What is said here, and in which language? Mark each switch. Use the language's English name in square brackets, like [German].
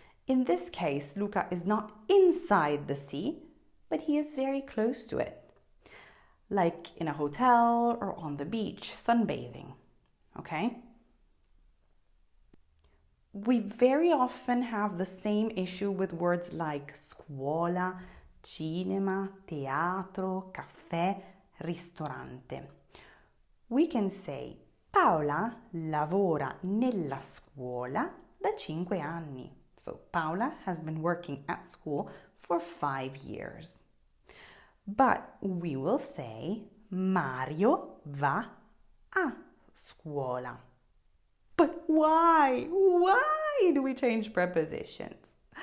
[English] In this case, Luca is not inside the sea, but he is very close to it, like in a hotel or on the beach, sunbathing, okay? We very often have the same issue with words like scuola, cinema, teatro, caffè, ristorante. We can say [Italian] Paola lavora nella scuola da 5 anni. [English] So Paola has been working at school for 5 years. But we will say Mario [Italian] va a scuola. [English] But why? Why do we change prepositions?